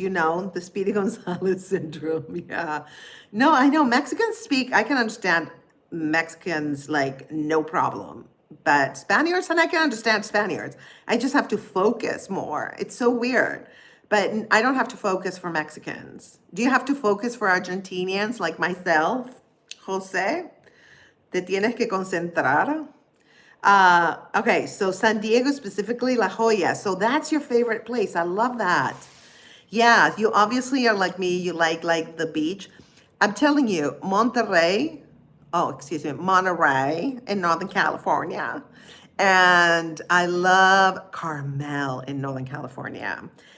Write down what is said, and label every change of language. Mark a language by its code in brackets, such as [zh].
[en] You know, the Speedy Gonzalez syndrome. Yeah. No, I know Mexicans speak. I can understand Mexicans like no problem. But Spaniards, and I can understand Spaniards. I just have to focus more. It's so weird. But I don't have to focus for Mexicans. Do you have to focus for Argentinians like myself? [es] Jose, te tienes que concentrar. [en] Okay, so San Diego specifically, La Jolla. So that's your favorite place. I love that. Yeah, you obviously are like me. You like the beach. I'm telling you, Monterey in Northern California. And I love Carmel in Northern California.